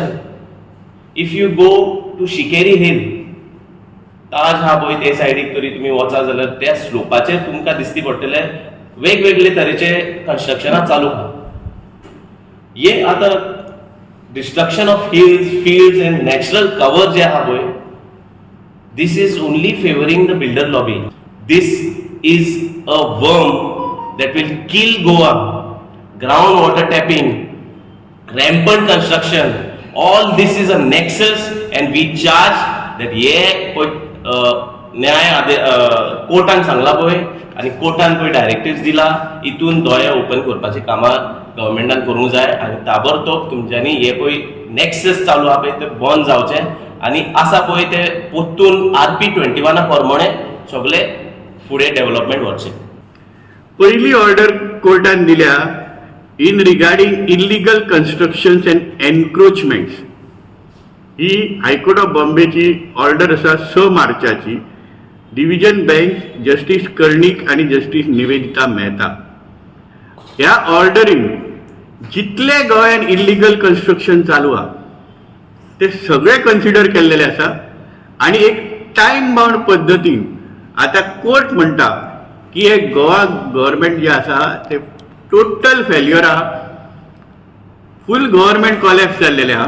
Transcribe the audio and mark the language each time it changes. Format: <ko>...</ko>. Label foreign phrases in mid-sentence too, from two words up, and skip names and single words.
<en>if you go to Shikeri hill</en> <kok>ताज हा पळय ते सायडीक तरी तुमी वचा जाल्यार त्या स्लोपाचेर तुमकां दिसती पडटले वेगवेगळे तरेचे कन्स्ट्रक्शनां चालू आहा. हे आतां</kok> <en>destruction of hills fields and natural cover</en> <kok>जे आहा पळय</kok> <en>this is only favouring the builder lobby. this is a worm that will kill Goa. Groundwater tapping, rampant construction, all this is a nexus and we charge that</en> <kok>न्याय कोर्टान सांगला पळय आणि कोर्टान पळय डायरेक्टिव्स दिला इतून दोळे ओपन करपाची कामां गव्हर्मेंटान करूंक जाय आणि ताबडतोब तुमच्यांनी हे पळय नेक्सस चालू आहा पळय ते बंद जावचे आणि आसा पळय ते पोत्तून RP 21 प्रमाणे सगळे फुडें डेव्हलपमेंट वचचें. पहिली ऑर्डर कोर्टान दिल्या</kok> <en>in regarding illegal constructions and encroachments</en> <kok>ही हायकोर्ट ऑफ बॉम्बेची ऑर्डर आसा 6 मार्चाची.</kok> <en>division bench</en> <kok>जस्टिस कर्णिक आणि जस्टिस निवेदिता मेहता ह्या ऑर्डरीन जितले गोंयान</kok> <en>illegal construction</en> <kok>चालू आहा ते सगळे कन्सिडर केल्लेले आसा आणि एक</kok> <en>time bound</en> <kok>पद्दतीन आता कोर्ट म्हणटा की हे गोवा गव्हर्मेंट जे आसा ते</kok> <en>total failure</en> <kok>आहा,</kok> <en>full government collapse</en> <kok>जाल्लेले आहा.</kok>